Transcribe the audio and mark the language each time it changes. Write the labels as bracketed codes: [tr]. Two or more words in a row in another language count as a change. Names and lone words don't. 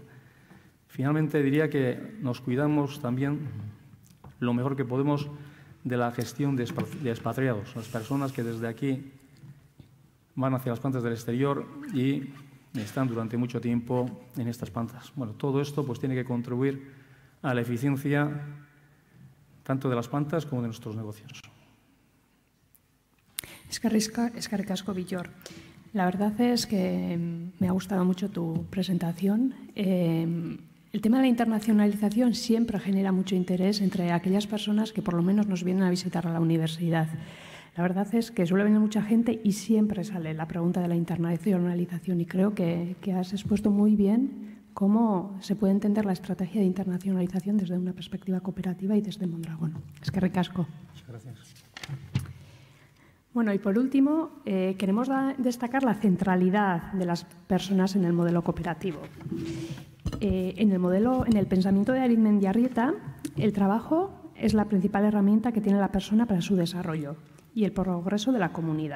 [es] Finalmente, diría que nos cuidamos también lo mejor que podemos de la gestión de expatriados, las personas que desde aquí van hacia las plantas del exterior y están durante mucho tiempo en estas plantas. Bueno, todo esto pues tiene que contribuir a la eficiencia tanto de las plantas como de nuestros negocios. [eu] Eskerrik asko, Villor. [es] La verdad es que me ha gustado mucho tu presentación. El tema de la internacionalización siempre genera mucho interés entre aquellas personas que por lo menos nos vienen a visitar a la universidad. La verdad es que suele venir mucha gente y siempre sale la pregunta de la internacionalización, y creo que has expuesto muy bien cómo se puede entender la estrategia de internacionalización desde una perspectiva cooperativa y desde Mondragón. [eu] Eskerrik asko. [es] Muchas gracias. Bueno, y por último, queremos destacar la centralidad de las personas en el modelo cooperativo. En el pensamiento de Arizmendiarrieta, el trabajo es la principal herramienta que tiene la persona para su desarrollo y el progreso de la comunidad.